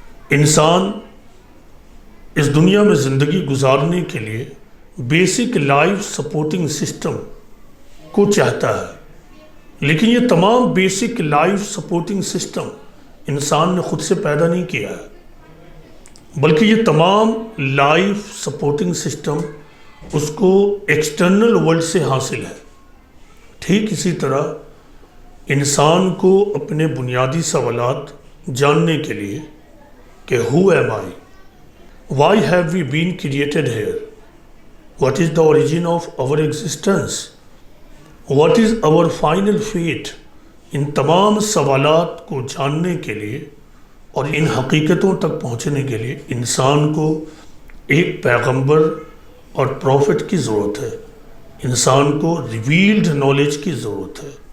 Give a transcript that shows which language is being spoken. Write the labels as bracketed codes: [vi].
[ur] انسان اس دنیا میں زندگی گزارنے کے لیے بیسک لائف سپورٹنگ سسٹم کو چاہتا ہے، لیکن یہ تمام بیسک لائف سپورٹنگ سسٹم انسان نے خود سے پیدا نہیں کیا ہے، بلکہ یہ تمام لائف سپورٹنگ سسٹم اس کو ایکسٹرنل ورلڈ سے حاصل ہے۔ ٹھیک اسی طرح انسان کو اپنے بنیادی سوالات جاننے کے لیے کہ [en] who am I? Why have we been created here? What is the origin of our existence? What is our final fate? [ur] ان تمام سوالات کو جاننے کے لیے اور ان حقیقتوں تک پہنچنے کے لیے انسان کو ایک پیغمبر اور پروفٹ کی ضرورت ہے، انسان کو ریویلڈ نالج کی ضرورت ہے۔